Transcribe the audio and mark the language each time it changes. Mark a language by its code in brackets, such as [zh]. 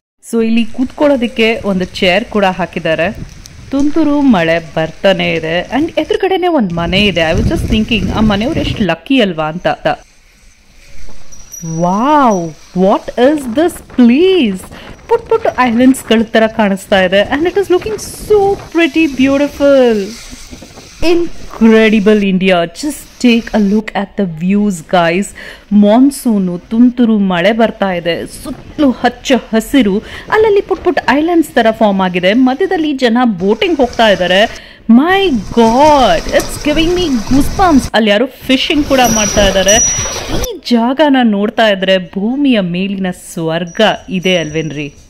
[kn] So ಇಲ್ಲಿ ಕೂತ್ಕೊಳ್ಳೋದಕ್ಕೆ ಒಂದು chair ಕೂಡ ಹಾಕಿದ್ದಾರೆ. ತುಂತುರು ಮಳೆ ಬರ್ತಾನೆ ಇದೆ ಆ್ಯಂಡ್ ಎದುರುಗಡೆನೆ ಒಂದು ಮನೆ ಇದೆ. [en] I was just thinking, [kn] ಆ ಮನೆಯವ್ರು ಎಷ್ಟು ಲಕ್ಕಿ ಅಲ್ವಾ ಅಂತ. [en] Wow, what is this place? ಪುಟ್ ಐಲ್ಯಾಂಡ್ಸ್ಗಳ [kn] ಥರ ಕಾಣಿಸ್ತಾ ಇದೆ [en] And it is looking so pretty beautiful. Incredible India. Just take a look at the views, guys. [kn] Monsoon, ತುಂತುರು ಮಳೆ ಬರ್ತಾ ಇದೆ, ಸುತ್ತಲೂ ಹಚ್ಚ ಹಸಿರು, ಅಲ್ಲಲ್ಲಿ ಪುಟ್ ಐಲ್ಯಾಂಡ್ಸ್ ತರ ಫಾರ್ಮ್ ಆಗಿದೆ. ಮಧ್ಯದಲ್ಲಿ ಜನ ಬೋಟಿಂಗ್ ಹೋಗ್ತಾ ಇದ್ದಾರೆ. [en] My god, it's giving me goose bumps. [kn] ಅಲ್ಲಿ ಯಾರು ಫಿಶಿಂಗ್ ಕೂಡ ಮಾಡ್ತಾ ಇದ್ದಾರೆ. ಈ ಜಾಗನ ನೋಡ್ತಾ ಇದ್ರೆ ಭೂಮಿಯ ಮೇಲಿನ ಸ್ವರ್ಗ ಇದೆ ಅಲ್ವೇನ್ರಿ?